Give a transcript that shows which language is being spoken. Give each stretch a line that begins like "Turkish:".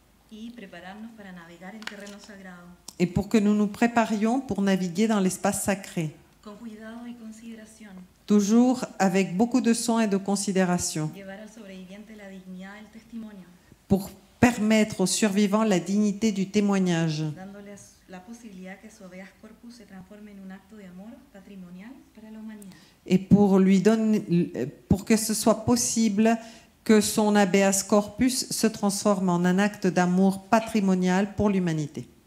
Spanish: y prepararnos para navegar en terreno sagrado,
French: et pour que nous nous préparions pour naviguer dans l'espace sacré,
Spanish: con cuidado y consideración,
French: toujours avec beaucoup de soin et de considération,
Spanish: llevar al sobreviviente la dignidad del testimonio,
French: pour permettre aux survivants la dignité du témoignage,
Spanish: dándole la posibilidad que su habeas corpus se transforme en un acto de amor patrimonial para la humanidad.
French: et pour que ce soit possible que son habeas corpus se transforme en un acte d'amour patrimonial pour l'humanité.